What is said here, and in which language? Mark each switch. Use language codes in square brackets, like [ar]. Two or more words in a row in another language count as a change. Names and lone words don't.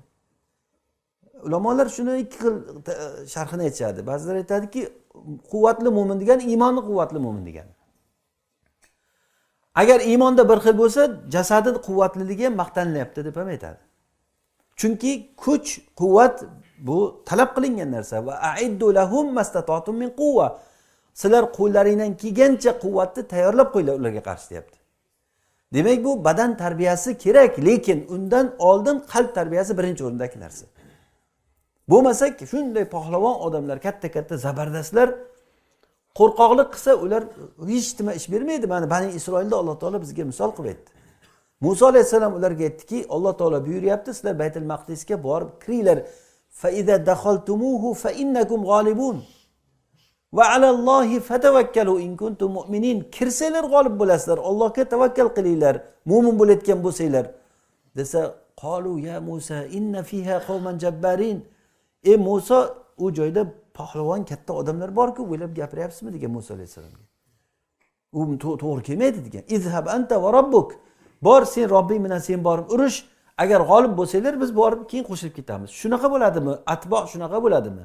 [uz] Ulamolar shuni ikki xil sharhini aytishadi. Ba'zilar aytadiki, quvvatli mu'min degan iymoni quvvatli mu'min degan. Agar iymonda bir xil bo'lsa, jasadi quvvatliligi ham maqtanilyapti deb ham aytadi. Chunki kuch, quvvat bu talab qilingan narsa va [ar] أعدوا لهم ما استطعتم من قوة. [uz] Sizlar qo'llaringizdan kelgancha quvvatni tayyorlab qo'yinglar ularga qarshi deyapti. Demak bu badan tarbiyasi kerak, lekin undan oldin qalb tarbiyasi birinchi o'rindagi narsa. Bo'lmasa shunday pahlavon odamlar, katta-katta zabardastlar qo'rqoqlik qilsa, ular hech nima ish bermaydi. Mana Bani Isroilda Alloh taolo bizga misol qilib aytdi. Musa alayhisalom ularga aytdiki, Alloh taolo buyuryapti, sizlar Baytul Maqdisga borib kiringlar. [ar] فإذا دخلتموه فإنكم غالبون. وعلى الله فتوكلوا إن كنتم مؤمنين. [uz] Kirsanglar g'olib bo'lasizlar. Allohga tavakkal qilinglar. Mu'min bo'layotgan bo'lsanglar. Desa, [ar] قالوا يا موسى إن فيها قوما جبارين. [uz] Ey Musa, u joyda pahlavon katta odamlar bor-ku, o'ylab gapiryapsizmi degan Musa alayhisalomga. U to'g'ri kelmaydi degan. [ar] اذهب أنت وربك. [uz] Bor sen Robbing bilan sen borib urush. Agar g'olib bo'lsanglar biz borib keyin qo'shilib ketamiz. Shunaqa bo'ladimi? Atbo shunaqa bo'ladimi?